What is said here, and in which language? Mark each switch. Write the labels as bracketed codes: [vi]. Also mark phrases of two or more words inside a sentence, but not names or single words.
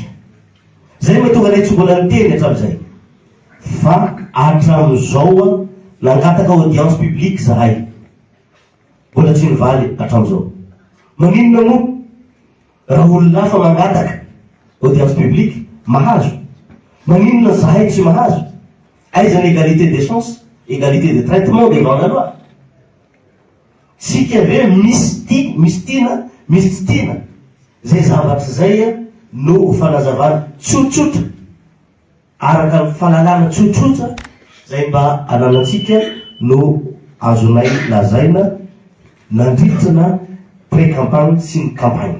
[mg] Zay mahatonga ilay tsy mbola niteny hatramin'izay fa hatramin'izao nangataka [fr] audience publique [mg] zahay, mbola tsy nivaly hatramin'izao. Maninona moa? Raha olona hafa mangataka audience publique mahazo, maninona zahay tsy mahazo? Aiza ny [fr] égalité des chances, égalité de traitement devant la loi? [mg] Sika ve misy tiana zay zavatra zay no fanazavana tsotsotra araka ny fahalalana tsotsotra zay mba ananatsika no azonay lazaina nandritrana pré-campagne sy ny campagne.